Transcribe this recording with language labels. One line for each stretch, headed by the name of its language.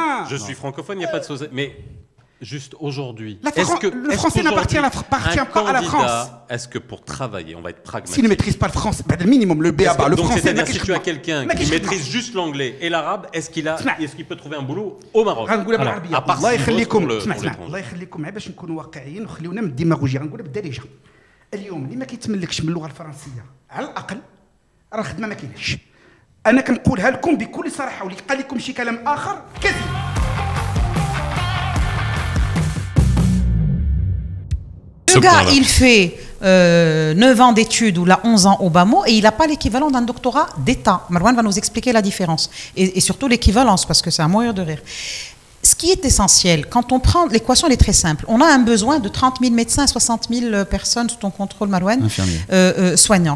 French: Je suis francophone, il n'y a pas de sauce. Mais juste aujourd'hui, le français n'appartient pas à la France. Est-ce que pour travailler, on va être pragmatique? S'il ne maîtrise pas le français, le minimum, le BABA, le français. C'est-à-dire si tu as quelqu'un qui maîtrise juste l'anglais et l'arabe, est-ce qu'il peut trouver un boulot au Maroc? À part
Arabic: الله يخليكم الله يخليكم باش نكونوا واقعيين وخليونا من الديماغوجيا غنقولها بالدارجه. اليوم اللي ما كيتملكش من اللغه الفرنسيه على الاقل راه الخدمه ما كايناش. انا كنقولها لكم بكل صراحه واللي قال لكم شي كلام اخر كذب.
French: Le gars, il fait 9 ans d'études ou là 11 ans au BAMO et il n'a pas l'équivalent d'un doctorat d'État. Marwan va nous expliquer la différence et surtout l'équivalence parce que c'est un moyen de rire. Ce qui est essentiel, quand on prend, l'équation elle est très simple. On a un besoin de 30 000 médecins, 60 000 personnes sous ton contrôle, Marwan, soignants.